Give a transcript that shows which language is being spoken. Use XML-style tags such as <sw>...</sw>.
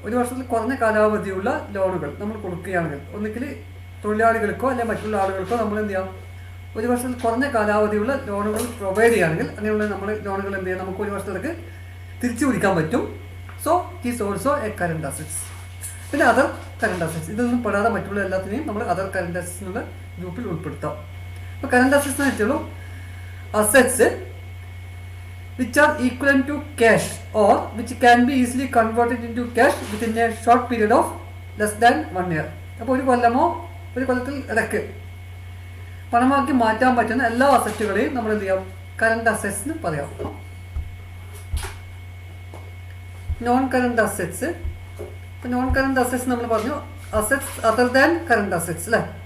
<ml>ഒരു വർഷത്തിൽ കുറഞ്ഞ കാലാവധിയുള്ള ലോണുകൾ നമ്മൾ കൊടുക്കുകയാണെങ്കിൽ, ഒന്നുകിൽ തൊഴിലാളികൾക്കോ അല്ലെങ്കിൽ മറ്റുള്ള ആളുകൾക്കോ നമ്മൾ എന്ത് ചെയ്യാം, ഒരു വർഷത്തിൽ കുറഞ്ഞ കാലാവധിയുള്ള ലോണുകൾ പ്രൊവൈഡ് ചെയ്യുകയാണെങ്കിൽ അങ്ങനെയുള്ള നമ്മൾ ലോണുകൾ എന്ത് ചെയ്യാം, നമുക്ക് ഒരു വർഷത്തേക്ക് തിരിച്ചു പിടിക്കാൻ പറ്റും.</ml> <en>So it is also a current assets.</en> <ml>പിന്നെ അതർ കറണ്ട് അസറ്റ്സ്, ഇതൊന്നും പെടാതെ മറ്റുള്ള എല്ലാത്തിനെയും നമ്മൾ അതർ കറണ്ട് അസറ്റ്സ് എന്നുള്ള ഗ്രൂപ്പിൽ ഉൾപ്പെടുത്താം. അപ്പോൾ കറണ്ട് അസറ്റ്സ് എന്ന് വെച്ചുള്ളൂ</ml> <en>assets which are equivalent to cash or which can be easily converted into cash within a short period of less than 1 year.</en> <ml>അപ്പോൾ ഒരു കൊല്ലത്തിൽ ഇടയ്ക്ക് പണമാക്കി മാറ്റാൻ പറ്റുന്ന എല്ലാ അസറ്റുകളെയും നമ്മൾ എന്ത് ചെയ്യാം, കറണ്ട് അസറ്റ്സ് എന്ന് പറയാം. Non current assets. ഇപ്പോൾ നോൺ കറണ്ട് അസറ്റ്സ് നമ്മൾ പറഞ്ഞു</ml> <en>assets other than current assets</en> <ml>അല്ലേ.</ml>